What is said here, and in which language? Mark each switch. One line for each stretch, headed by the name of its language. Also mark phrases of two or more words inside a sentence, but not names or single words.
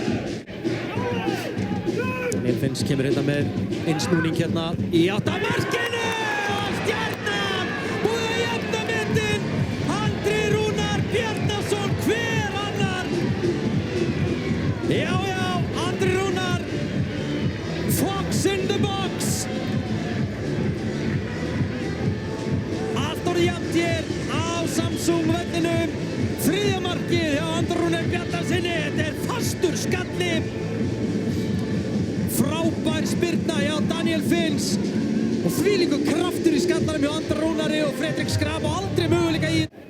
Icelandic: Daniel Finns kemur hérna með innsnúning hérna í átt að markinu og Stjarnan búið að jafna metin. Andri Rúnar Bjarnason, hver annar? Já, Andri Rúnar,
English: Fox in the box.
Icelandic: Allt orðið jafnt hér á Samsung vellinum. Þriðja markið hjá Andri Rúnar Bjarnasinni, þetta er fastur skalli. Frábær spyrna hjá Daniel Finns og þvílíkur kraftur í skallanum hjá Andra Rúnari og Fredrik Skrab og aldrei möguleika í.